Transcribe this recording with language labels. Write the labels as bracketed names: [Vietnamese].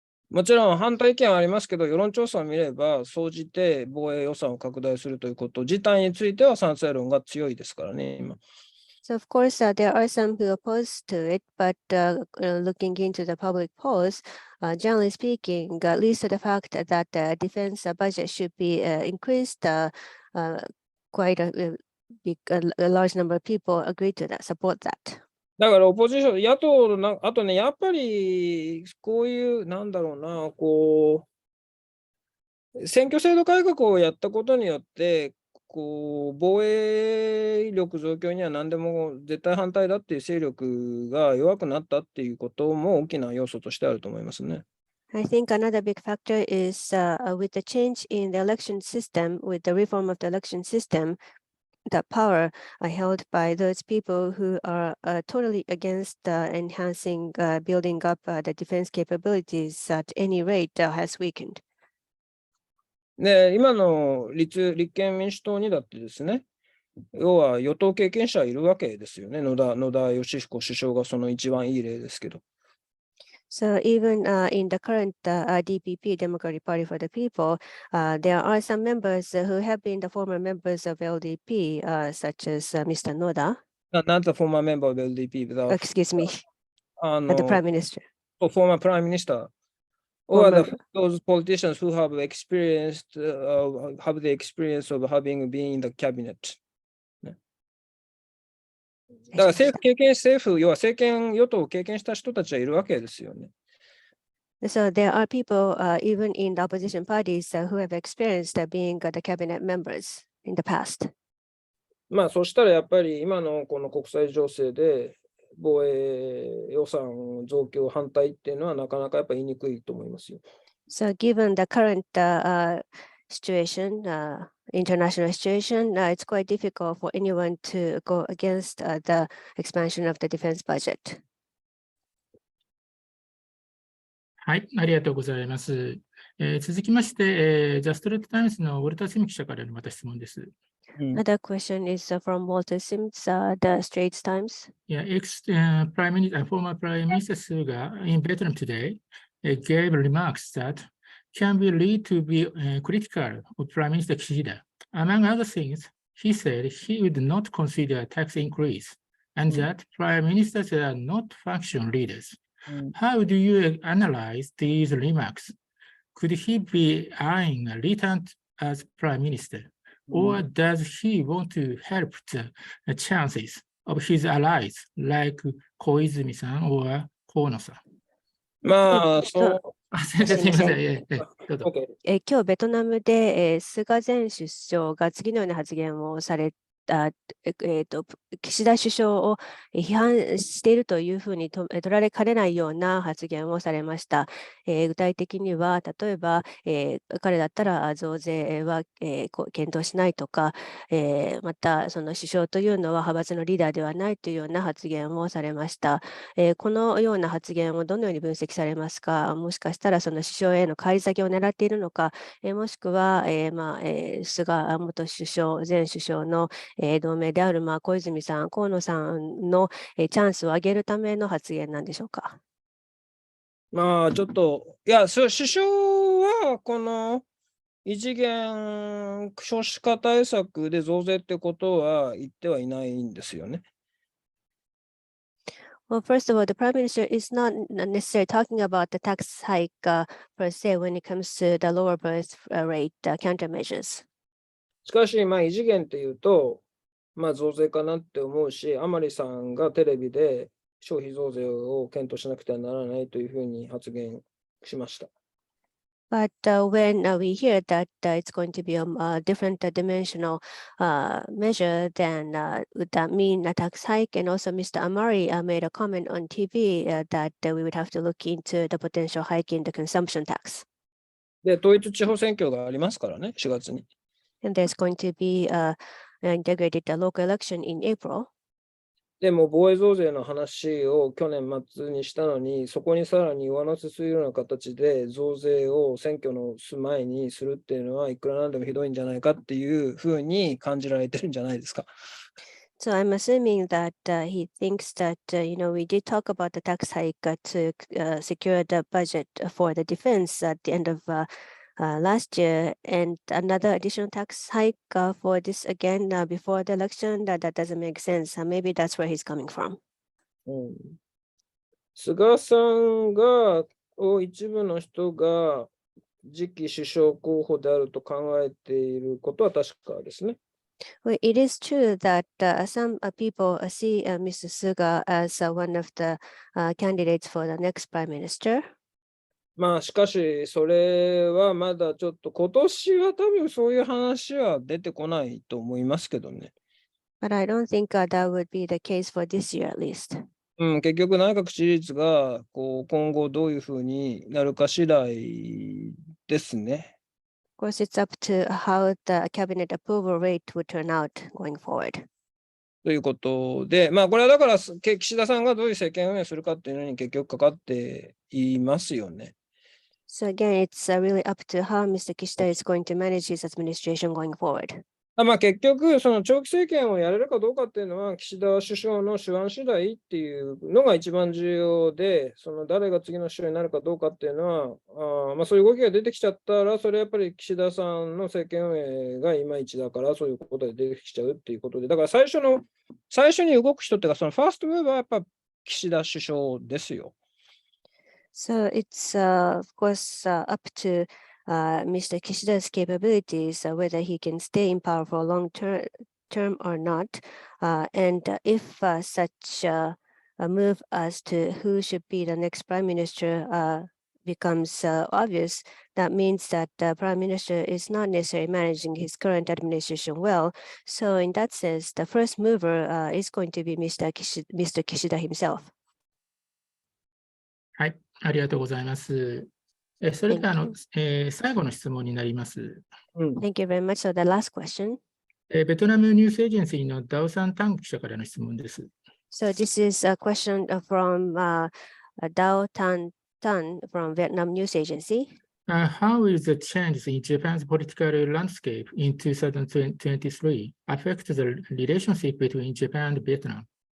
[Japanese] もちろん反対意見はありますけど、世論調査を見れば、総じて防衛予算を拡大するということ自体については賛成論が強いですからね、今。 [English] So of course, there are some who oppose to it, but looking into the public polls, generally speaking, at least the fact that the defense budget should be increased, quite a large number of people agree to that, support that. [Japanese] だからオポジション、野党のあとね、やっぱりこういう、選挙制度改革をやったことによって、防衛力増強には何でも絶対反対だっていう勢力が弱くなったっていうことも大きな要素としてあると思いますね。 [English] I think another big factor is with the change in the election system, with the reform of the election system, the power held by those people who are totally against enhancing, building up the defense capabilities at any rate has weakened. [Japanese] で、今の立憲民主党にだってですね、要は与党経験者いるわけですよね。野田佳彦首相がその一番いい例ですけど。 [English] So even in the current DPP, Democratic Party for the People, there are some members who have been the former members of LDP, such as Mr. Noda. Not the former member of LDP, Excuse me, the Prime Minister. Former Prime Minister. Or those politicians who have the experience of having been in the cabinet. [Japanese] だから政府、要は政権与党を経験した人たちはいるわけですよね。 [English] So there are people even in the opposition parties who have experienced being the cabinet members in the past. [Japanese] そしたらやっぱり今のこの国際情勢で防衛予算増強反対っていうのはなかなかやっぱり言いにくいと思いますよ。 [English] So given the current situation, international situation, it's quite difficult for anyone to go against the expansion of the defense budget. [Japanese] はい、ありがとうございます。続きまして、ジャストレットタイムズのウォルター・シム記者からのまた質問です。 [English] Another question is from Walter Sims, the Straits Times. Yeah, Prime Minister, former Prime Minister Suga in Vietnam today gave remarks that can be lead to be critical of Prime Minister Kishida. Among other things, he said he would not consider a tax increase and that prime ministers are not function leaders. How do you analyze these remarks? Could he be eyeing a return as prime minister, or does he want to help the chances of his allies like 小泉さん or 河野さん？ [Japanese] まあ、そう。すみません。どうぞ。今日ベトナムで、菅前首相が次のような発言をされた、岸田首相を批判しているというふうに取られかねないような発言をされました。具体的には、例えば、彼だったら増税は、検討しないとか、また、その首相というのは派閥のリーダーではないというような発言をされました。このような発言をどのように分析されますか？もしかしたらその首相への返り咲きを狙っているのか、もしくは、菅元首相、前首相の同盟である小泉さん、河野さんのチャンスを上げるための発言なんでしょうか？まあ、ちょっと、いや、首相はこの異次元少子化対策で増税ってことは言ってはいないんですよね。 [English] Well, first of all, the Prime Minister is not necessarily talking about the tax hike per se when it comes to the lower birth rate countermeasures. [Japanese] しかし、異次元っていうと、増税かなって思うし、甘利さんがテレビで消費増税を検討しなくてはならないというふうに発言しました。 [English] But when we hear that it's going to be a different dimensional measure, then would that mean a tax hike? And also Mr. Amari made a comment on TV that we would have to look into the potential hike in the consumption tax. [Japanese] で、統一地方選挙がありますからね、4月に。 [English] And there's going to be an integrated local election in April. [Japanese] でも防衛増税の話を去年末にしたのに、そこにさらに上乗せするような形で増税を選挙の前にするっていうのはいくらなんでもひどいんじゃないかっていうふうに感じられてるんじゃないですか。 [English] So I'm assuming that he thinks that, we did talk about the tax hike to secure the budget for the defense at the end of last year, and another additional tax hike for this again before the election, that doesn't make sense. Maybe that's where he's coming from. [Japanese] 菅さんが一部の人が次期首相候補であると考えていることは確かですね。 [English] Well, it is true that some people see Mr. Suga as one of the candidates for the next prime minister. [Japanese] しかし、それはまだちょっと今年は多分そういう話は出てこないと思いますけどね。 [English] But I don't think that would be the case for this year at least. [Japanese] 結局内閣支持率が今後どういうふうになるか次第ですね。 [English] Of course, it's up to how the cabinet approval rate would turn out going forward. [Japanese] ということで、これはだから岸田さんがどういう政権運営するかっていうのに結局かかっていますよね。 [English] So again, it's really up to how Mr. Kishida is going to manage his administration going forward. [Japanese] 結局、その長期政権をやれるかどうかっていうのは、岸田首相の手腕次第っていうのが一番重要で、その誰が次の首相になるかどうかっていうのは、そういう動きが出てきちゃったら、それやっぱり岸田さんの政権運営がいまいちだから、そういうことで出てきちゃうっていうことで、だから最初に動く人っていうか、そのファーストムーバーはやっぱ岸田首相ですよ。 [English] So it's of course up to Mr. Kishida's capabilities, whether he can stay in power for a long term or not. And if such a move as to who should be the next prime minister becomes obvious, that means that the prime minister is not necessarily managing his current administration well. So in that sense, the first mover is going to be Mr. Kishida himself. [Japanese] はい、ありがとうございます。それでは最後の質問になります。 [English] Thank you very much. So the last question. [Japanese] ベトナムニュースエージェンシーのダオサン・タン記者からの質問です。 [English] So this is a question from Dao Tan from Vietnam News Agency. How is the change in Japan's political landscape in 2023 affect the relationship between Japan and Vietnam?